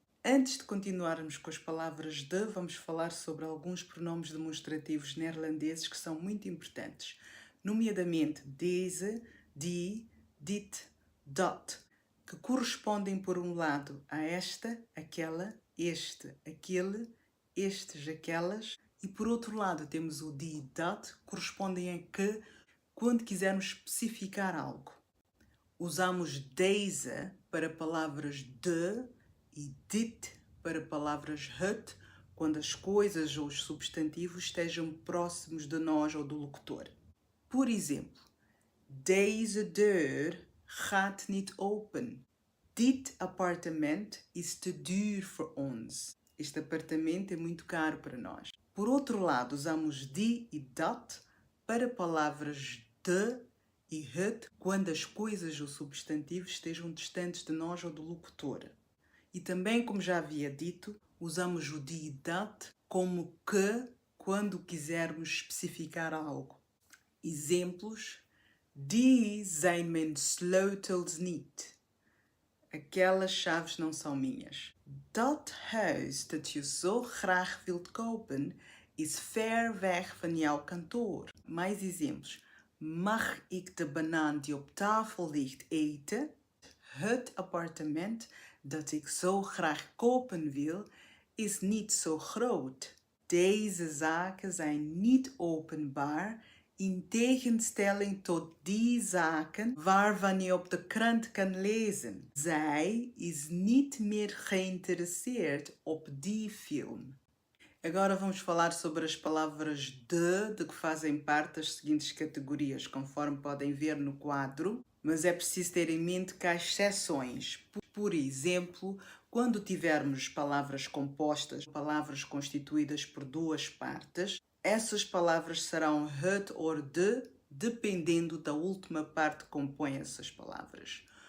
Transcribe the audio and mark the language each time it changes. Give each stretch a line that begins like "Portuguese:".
Portuguese: Antes de continuarmos com as palavras de, vamos falar sobre alguns pronomes demonstrativos neerlandeses que são muito importantes, nomeadamente deze, die, dit, dat, que correspondem, por um lado, a esta, aquela, este, aquele, estes, aquelas, e por outro lado temos o die, dat, correspondem a que, quando quisermos especificar algo. Usamos deze para palavras de e dit para palavras het, quando as coisas ou os substantivos estejam próximos de nós ou do locutor. Por exemplo,
Dutch: deze deur gaat niet open. Dit appartement is te duur voor ons.
Portuguese: Este apartamento é muito caro para nós. Por outro lado, usamos die e dat para palavras de e het quando as coisas ou substantivos estejam distantes de nós ou do locutor. E também, como já havia dito, usamos o die e dat como que quando quisermos especificar algo. Exemplos:
Dutch: Die zijn mijn sleutels niet.
Portuguese: Aquelas chaves não são minhas.
Dutch: Dat huis dat je zo graag wilt kopen is ver weg van jouw kantoor.
Portuguese: Mais exemplos.
Dutch: Mag ik de banaan die op tafel ligt eten? Het appartement dat ik zo graag kopen wil is niet zo groot. Deze zaken zijn niet openbaar, in tegenstelling tot die zaken waarvan je op de krant kan lezen. Zij is niet meer geïnteresseerd op die film.
Portuguese: Agora vamos falar sobre as palavras de que fazem parte das seguintes categorias, conforme podem ver no quadro, mas é preciso ter em mente que há exceções. Por exemplo, quando tivermos palavras compostas, palavras constituídas por duas partes, essas palavras serão het ou de, dependendo da última parte que compõe essas palavras.